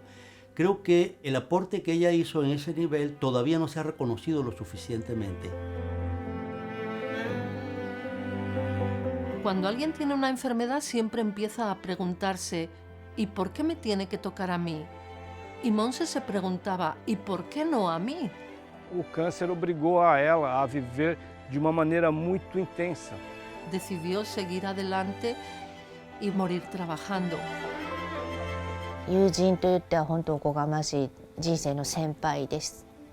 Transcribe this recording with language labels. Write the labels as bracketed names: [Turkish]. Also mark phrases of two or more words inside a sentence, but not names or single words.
[Spanish] Creo que el aporte que ella hizo en ese nivel todavía no se ha reconocido lo suficientemente. Cuando alguien tiene una enfermedad siempre empieza a preguntarse ¿y por qué me tiene que tocar a mí? Y Monse se preguntaba ¿y por qué no a mí? [Portuguese] O câncer obrigou a ela a viver de uma maneira muito intensa. [Spanish] Decidió seguir adelante y morir trabajando. [Japanese] 友人と言っては本当おこがましい人生の先輩です。